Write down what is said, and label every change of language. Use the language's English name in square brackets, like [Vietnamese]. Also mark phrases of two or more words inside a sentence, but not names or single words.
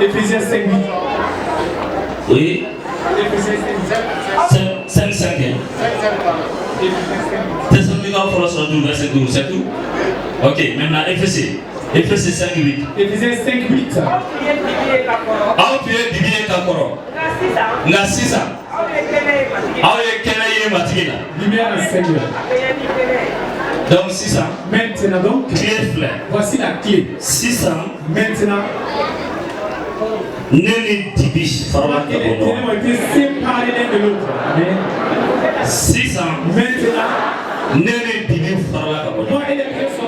[French] Éphésiens 5:8. Oui. Éphésiens 5, 5. Thessalonique en France, verset 12, c'est tout. Ok, maintenant Éphésiens 5:8. Éphésiens 5:8. [Bambara] Aw tu ye dibi ye ka kɔrɔ nka sisan aw ye kɛnɛ ye matigi la. [French] Lumière en Seigneur. [Bambara] Donc sisan. [French] Maintenant donc. [Bambara] Clé filɛ. [French] Voici la clé. [Bambara] Sisan. [French] Maintenant. [Bambara] Ne ni dibi farala ka bɔ ɲɔgɔn. [French] Ont été séparés l'un de l'autre. Amen. [Bambara] Sisan. [French] Maintenant. [Bambara] Ne ni dibi farala ka bɔ ɲɔgɔn.